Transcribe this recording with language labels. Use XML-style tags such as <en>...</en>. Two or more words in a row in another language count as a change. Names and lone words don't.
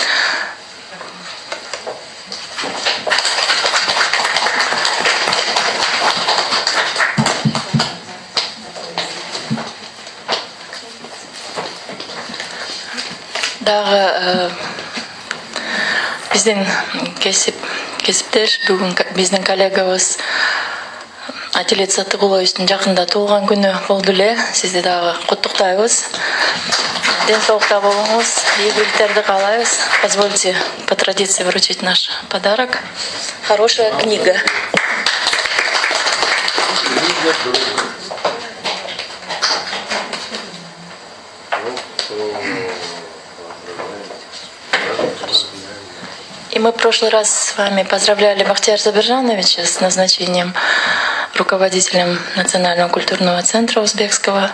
<ky>Дагы биздин кесиптеш бүгүн биздин коллегабыз Атилет Саттыгуловичтин жакында туулган күнү болду эле. Сизди дагы куттуктайбыз. Ден соолукта болуңуз, ийгиликтерди каалайбыз.</ky> <ru>Позвольте по традиции вручить наш подарок. Хорошая книга. И мы в прошлый раз с вами поздравляли Бахтияра Забиржановича с назначением руководителем Национального культурного центра узбекского.</ru>